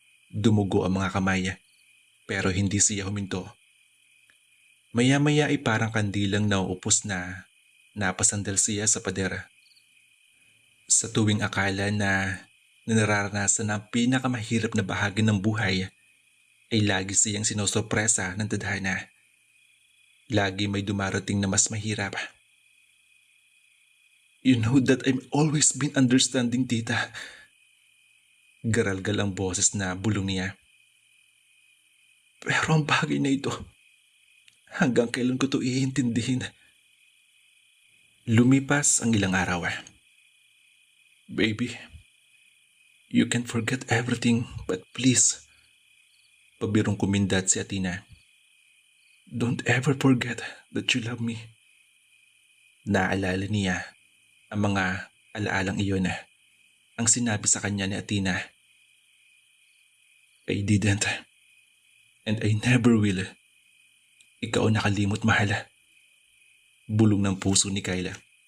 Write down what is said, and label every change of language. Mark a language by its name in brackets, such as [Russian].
[Filipino] Dumugo ang mga kamay, pero hindi siya huminto. Maya-maya ay parang kandilang nauupos na napasandal siya sa pader. Sa tuwing akala na nararanasan na ang pinakamahirap na bahagi ng buhay, ay lagi siyang sinosorpresa ng tadhana. Lagi may dumarating na mas mahirap. [English] You know that I've always been understanding, tita. [Filipino] Garalgal ang boses na bulong niya. Pero ang bagay na ito, hanggang kailan ko ito iintindihin? Lumipas ang ilang araw. [English] Baby, you can forget everything, but please, [Filipino] pabirong kumindat si Athena. [English] Don't ever forget that you love me. [Filipino] Naalala niya ang mga alaalang iyon. Ang sinabi sa kanya ni Athena, [English] I didn't, and I never will. [Filipino] Ikaw ang nakalimot, mahal. Bulong ng puso ni Kyla.